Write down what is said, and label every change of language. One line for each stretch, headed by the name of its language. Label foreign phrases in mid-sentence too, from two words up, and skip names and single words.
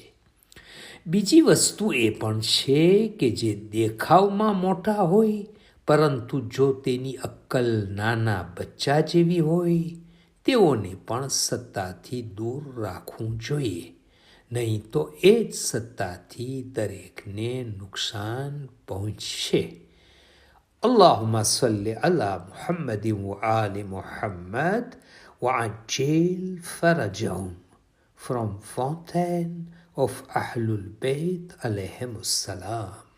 Gujarati: બીજી વસ્તુ એ પણ છે કે જે દેખાવમાં મોટા હોય, પરંતુ જો તેની અક્કલ નાના બચ્ચા જેવી હોય, તેઓને પણ સત્તાથી દૂર રાખવું જોઈએ, નહીં તો એ જ સત્તાથી દરેકને નુકસાન પહોંચશે.
Arabic: اللهم صل على محمد وآل محمد وعجل فرجهم.
English: From Fountain of Ahlul Bayt alayhim salam.